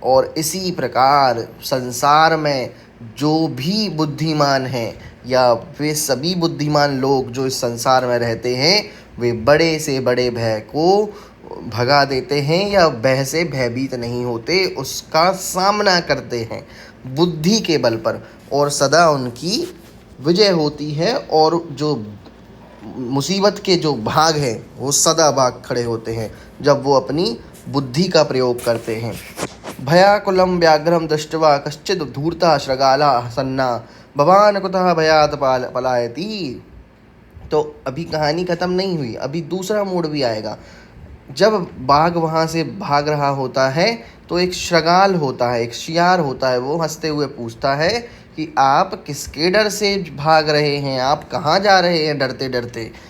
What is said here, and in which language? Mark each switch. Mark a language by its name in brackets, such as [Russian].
[Hindi] और इसी प्रकार संसार में जो भी बुद्धिमान हैं, या वे सभी बुद्धिमान लोग जो इस संसार में रहते हैं, वे बड़े से बड़े भय को भगा देते हैं, या भय से भयभीत नहीं होते, उसका सामना करते हैं बुद्धि के बल पर, और सदा उनकी विजय होती है। और जो मुसीबत के जो भाग हैं वो सदा भाग खड़े होते हैं जब वो अपनी बुद्धि का प्रयोग करते हैं। [Sanskrit] भयाकुलं व्याघ्रं दृष्ट्वा कश्चिद् धूर्तः शृगालः सन्ना भवान् कुतः भयात् पलायति। [Hindi] तो अभी कहानी ख़त्म नहीं हुई, अभी दूसरा मोड़ भी आएगा। जब बाघ वहाँ से भाग रहा होता है तो एक शृगाल होता है, एक शियार होता है, वो हंसते हुए पूछता है कि आप किसके डर से भाग रहे हैं, आप कहाँ जा रहे हैं डरते डरते।